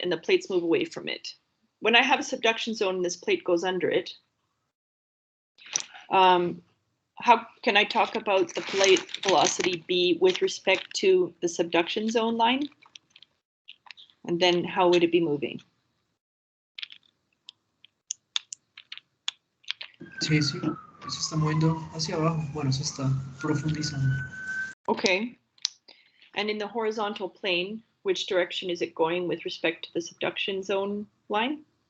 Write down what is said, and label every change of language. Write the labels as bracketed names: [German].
[English] And the plates move away from it. When I have a subduction zone and this plate goes under it, how can I talk about the plate velocity B with respect to the subduction zone line? And then how would it be moving? [Spanish] Sí, sí, eso está moviendo hacia abajo. Bueno, eso está profundizando. [English] Okay. And in the horizontal plane, which direction is it going with respect to the subduction zone line?